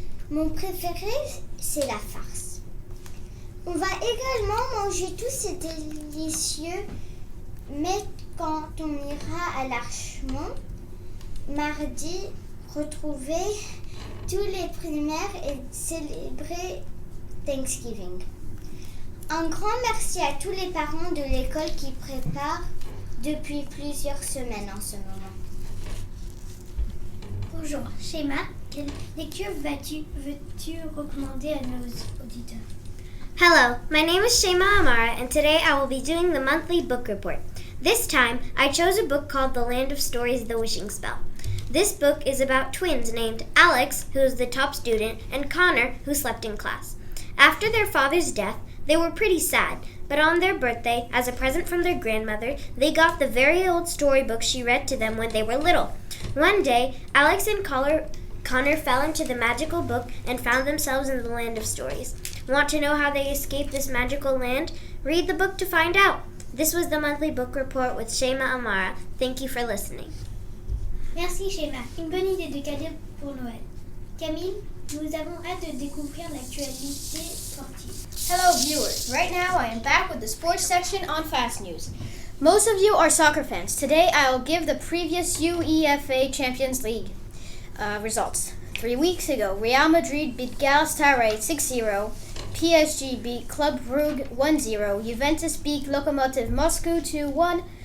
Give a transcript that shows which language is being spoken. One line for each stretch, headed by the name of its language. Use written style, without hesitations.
French: Mon préféré, c'est la farce. On va également manger tous ces délicieux mais quand on ira à l'Archemont, mardi, retrouver tous les primaires et célébrer Thanksgiving. Un grand merci à tous les parents de l'école qui préparent depuis plusieurs semaines en ce moment. Bonjour, Shema, quelle lecture veux-tu recommander à nos auditeurs?
English: Hello, my name is Shema Amara, and today I will be doing the monthly book report. This time, I chose a book called The Land of Stories, The Wishing Spell. This book is about twins named Alex, who is the top student, and Connor, who slept in class. After their father's death, they were pretty sad, but on their birthday, as a present from their grandmother, they got the very old storybook she read to them when they were little. One day, Alex and Connor fell into the magical book and found themselves in the land of stories. Want to know how they escaped this magical land? Read the book to find out. This was the monthly book report with Shema Amara. Thank you for listening.
French: Merci Shema, une bonne idée de cadeau pour Noël. Camille, nous avons hâte de découvrir l'actualité sportive.
English: Hello viewers, right now I am back with the sports section on Fasnews. Most of you are soccer fans. Today I will give the previous UEFA Champions League results. 3 weeks ago, Real Madrid beat Galatasaray 6-0. PSG beat Club Brugge 1-0. Juventus beat Lokomotiv Moscow 2-1.